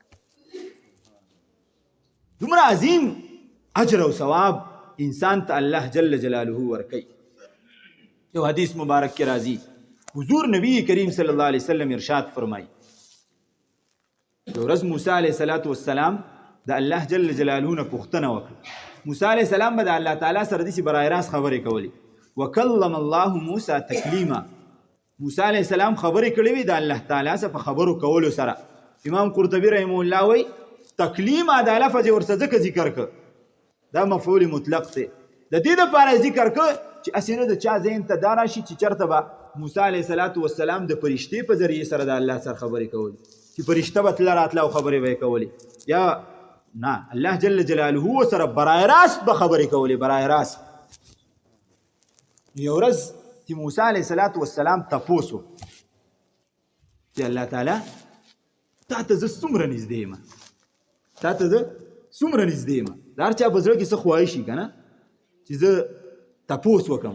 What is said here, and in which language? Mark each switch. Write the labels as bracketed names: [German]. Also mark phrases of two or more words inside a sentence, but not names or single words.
[Pashto] دومره عظیم اجر او ثواب انسان ته الله [Arabic] جل جلاله [Pashto] ورکوي. یو حدیث مبارک کې راځي، حضور نبی کریم [Arabic] صلی الله علیه وسلم [Pashto] ارشاد فرمایي، یو ورځ موسی [Arabic] علیه السلام [Pashto] د الله [Arabic] جل جلاله [Pashto] نه پوښتنه وکړه. موسی [Arabic] علیه السلام [Pashto] به د الله تعالی سره داسې برای راست خبرې کولې. [Arabic] وکلم الله موسی تکلیما. [Pashto] موسی [Arabic] علیه السلام [Pashto] خبرې کړې وې د الله تعالی سره په خبرو کولو سره. امام قرطبي [Arabic] رحمه الله [Pashto] وایي تکلیم دا لفظ ورته ځکه ذکر کړ، دا مفعول مطلق دی، د دې دپاره ذکر کړ چې هسې نه د چا ذهن ته دا راشي چې چېرته به موسی [Arabic] علیه السلام [Pashto] د فرشتې په ذریعې سره د الله سره خبرې کولې، چې فرشته به تله راتله او خبرې به یې کولې. یا نه، الله [Arabic] جل جلاله [Pashto] سره برای راست به خبرې کولې، برای راست. یو ورځ چې موسی [Arabic] علیه السلام [Pashto] تپوس وکړ چې الله تعالی تا ته زه څومره نږدې یم، تا ته زه څومره نږدې یم. د هر چا په زړه کې څه خواهش وي که نه، چې زه تپوس وکړم.